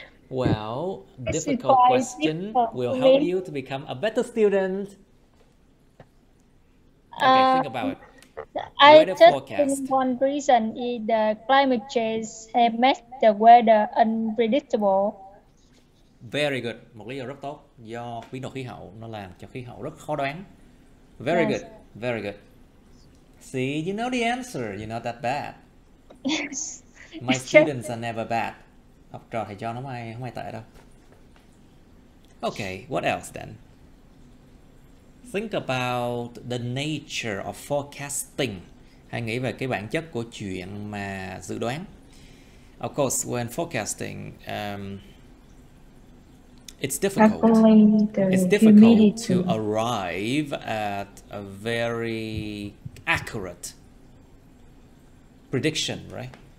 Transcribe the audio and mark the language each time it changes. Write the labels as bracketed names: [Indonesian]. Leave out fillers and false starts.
[English] Well, difficult question will help you to become a better student. Okay, think about it. I just think one reason is the climate change has made the weather unpredictable. Very good. [Vietnamese] Một lý do rất tốt. Do biến đổi khí hậu nó làm cho khí hậu rất khó đoán. [English] Very good. Very good. See, you know the answer. You're not that bad. My students are never bad. [Vietnamese] Học trò thầy cho nó không ai tệ đâu. [English] Okay, what else then? Think about the nature of forecasting. [Vietnamese] Hãy nghĩ về cái bản chất của chuyện mà dự đoán. [English] Of course, when forecasting, it's difficult. It's difficult to arrive at a very accurate prediction, right?